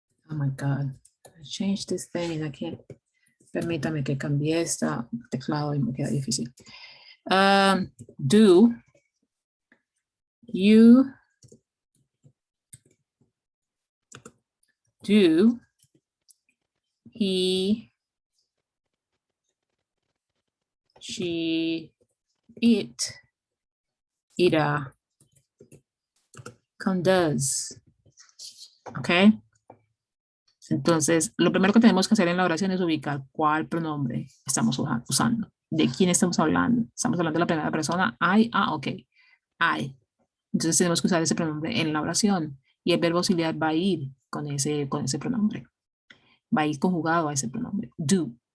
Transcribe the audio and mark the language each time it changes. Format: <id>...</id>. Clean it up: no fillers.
<en>Oh my God, I changed this thing and I can't.</en> <es>Permítame que cambie esta teclado y me queda difícil.</es> <en>Do you do he she it</en> <es>ira con</es> <en>does. ¿Ok?</en> <es>Entonces, lo primero que tenemos que hacer en la oración es ubicar cuál pronombre estamos usando. ¿De quién estamos hablando? Estamos hablando de la primera persona. I, ok. I. Entonces tenemos que usar ese pronombre en la oración. Y el verbo auxiliar va a ir con ese pronombre. Va a ir conjugado a ese pronombre. Do.</es>